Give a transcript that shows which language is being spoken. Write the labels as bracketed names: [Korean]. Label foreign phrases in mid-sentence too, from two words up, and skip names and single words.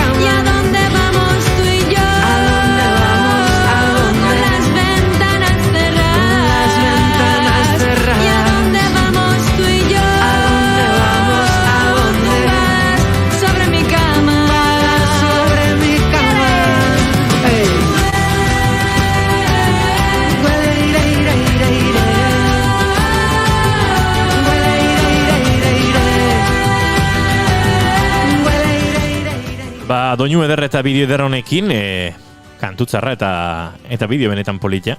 [Spanish] ¿Y a dónde vamos tú y yo? ¿A dónde vamos? ¿A dónde? Con las ventanas cerradas. Con las ventanas cerradas. ¿Y a dónde vamos tú y yo? ¿A dónde vamos? ¿A dónde? Vas sobre mi cama. Vas sobre mi cama. Hey. [Basque] Ba, doinu eder eta bideo eder honekin, kantutzarra eta bideo benetan polita.